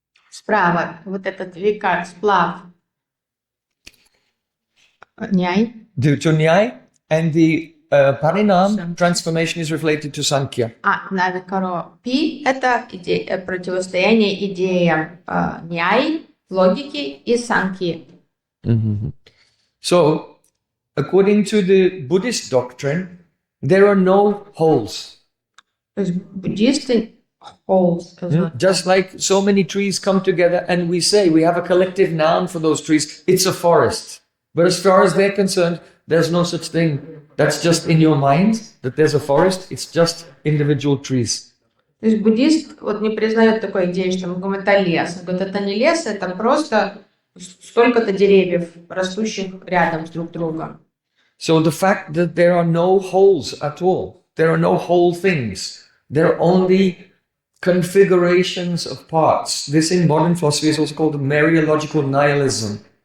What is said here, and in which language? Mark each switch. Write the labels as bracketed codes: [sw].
[ru] Справа вот этот викар, сплав. Няй. [en] to Nyai, and the Parinam transformation is related to Sankhya. [ru] А на викаро пи – это противостояние идеям няй, логики и санки. [en] So, according to the Buddhist doctrine, there are no holes. [ru] То есть буддисты [en] Just like so many trees come together and we say we have a collective noun for those trees, it's a forest. But as far as they're concerned, there's no such thing. That's just in your mind that there's a forest, it's just individual trees. [ru] То есть буддист вот не признает такой идеи, что мы говорим, это лес. Он говорит, это не лес, это просто столько-то деревьев, растущих рядом с друг другом. [en] So the fact that there are no wholes at all, there are no whole things, there are only configurations of parts. This in modern philosophy is also called Mariological nihilism.